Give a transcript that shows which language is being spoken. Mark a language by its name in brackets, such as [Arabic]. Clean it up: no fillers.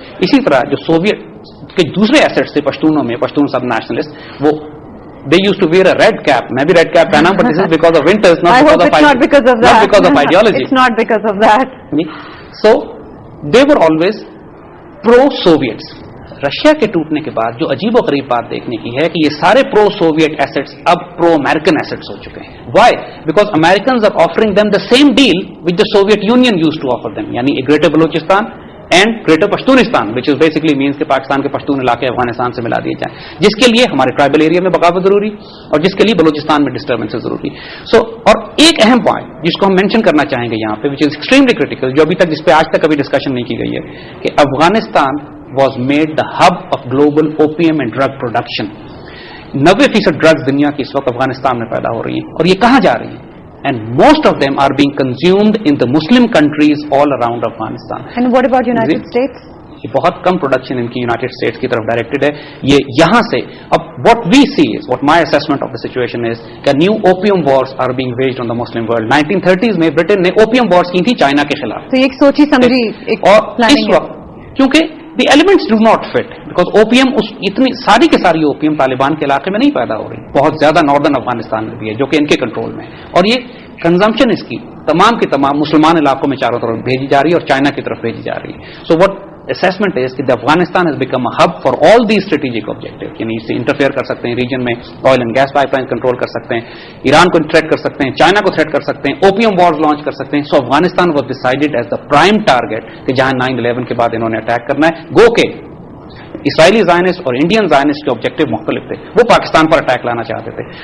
[Urdu] اسی طرح جو سوویت کے دوسرے ایسٹس تھے پشتونوں میں, پشتون سب نیشنلسٹ, وہ [English] they used to wear a red cap. [Urdu] میں بھی [English] red cap [Urdu] پہنا, [English] but this is because of winters, not because of ideology. It's not because of that. So they were always pro-Soviets. [Urdu] Russia کے ٹوٹنے کے بعد جو عجیب و غریب بات دیکھنے کی ہے کہ یہ سارے پرو سوویٹ ایسٹس اب پرو امریکن ایسٹس ہو چکے ہیں. [English] Why? Because Americans are offering them the same deal which the Soviet Union used to offer them, یعنی greater Balochistan and greater Pashtunistan, which is basically means [Urdu] کہ پاکستان کے پشتون علاقے افغانستان سے ملا دیے جائیں, جس کے لیے ہمارے ٹرائبل ایریا میں بغاوت ضروری اور جس کے لیے بلوچستان میں ڈسٹربنس ضروری. سو اور ایک اہم پوائنٹ جس کو ہم مینشن کرنا چاہیں گے یہاں پہ, [English] which is extremely critical, [Urdu] جو ابھی تک جس پہ آج تک کبھی ڈسکشن نہیں کی گئی ہے, کہ Afghanistan [English] was made the hub of global opium and drug production. [Urdu] 90% drugs دنیا کی اس وقت افغانستان میں پیدا ہو رہی ہیں, اور یہ کہاں جا رہی ہیں؟ [English] And most of them are being consumed in the Muslim countries all around Afghanistan. And what about United States? [Urdu] یہ بہت کم پروڈکشن ان کی یونائٹیڈ اسٹیٹس کی طرف ڈائریکٹڈ ہے. یہ یہاں سے اب [English] what we see is, what my assessment of the situation is, کہ new opium wars are being waged on the Muslim world. [Urdu] 1930s میں برٹن نے opium wars کی تھی چائنا کے خلاف. تو یہ ایک سوچی سمجھی ایک پلاننگ ہے, کیونکہ [English] the elements do not fit, because [Urdu] opium اتنی ساری کی ساری opium طالبان کے علاقے میں نہیں پیدا ہو رہی, بہت زیادہ ناردرن افغانستان میں بھی ہے جو کہ ان کے کنٹرول میں ہے, اور یہ کنزمپشن اس کی تمام کی تمام مسلمان علاقوں میں چاروں طرف بھیجی جا رہی ہے اور چائنا کی طرف بھیجی جا رہی ہے. [English] So what assessment is that Afghanistan has become a hub for all these strategic objectives. [Urdu] یعنی اس سے انٹرفیئر کر سکتے ہیں ریجن میں, oil and gas pipe line control کر سکتے ہیں, ایران کو تھریٹ کر سکتے ہیں, چائنا کو تھریٹ کر سکتے ہیں, اوپیم وارز لانچ کر سکتے ہیں. [English] so Afghanistan was decided as the prime target [Urdu] کہ جہاں 9/11 کے بعد انہوں نے اٹیک کرنا ہے. گو کہ اسرائیلی زائنسٹ اور انڈین زائنسٹ کے آبجیکٹو مختلف تھے, وہ پاکستان پر اٹیک لانا چاہتے تھے.